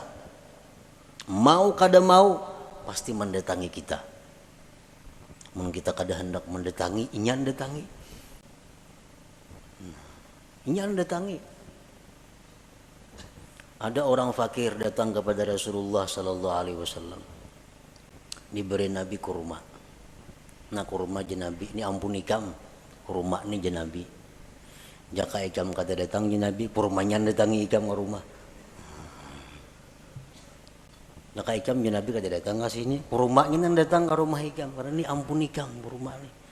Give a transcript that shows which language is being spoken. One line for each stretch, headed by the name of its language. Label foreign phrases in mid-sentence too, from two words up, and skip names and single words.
Banjar: Mau kada mau pasti mendatangi kita. Mun kita kada hendak mendatangi, inyan datangi. Inyan datangi. Ada orang fakir datang kepada Rasulullah sallallahu alaihi wasallam. Diberi Nabi kurma. Nah kurma jenabi ini ampun ikam, kurma ini jenabi. Jaka ikam kata datang jenabi, kurmanya datangi ikam ke rumah. Jaka ikam jenabi kata datang ke sini, kurmanya datang ke rumah ikam karena ini ampun ikam kurma ini.